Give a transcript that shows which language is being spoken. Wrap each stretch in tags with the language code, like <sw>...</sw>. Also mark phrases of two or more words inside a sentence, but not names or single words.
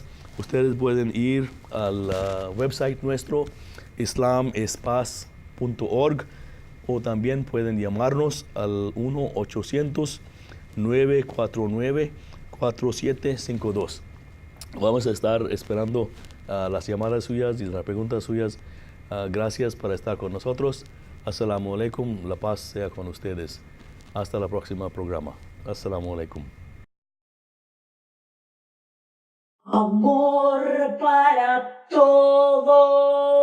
<es>Ustedes pueden ir al website nuestro, islamespaz.org, o también pueden llamarnos al 1-800-949-4752. Vamos a estar esperando las llamadas suyas y las preguntas suyas. Gracias por estar con nosotros.</es> <ar>السلام عليكم.</ar> <es>La paz sea con ustedes. Hasta la próxima programa.</es> <ar>السلام عليكم.</ar> <es>Amor para todos.</es>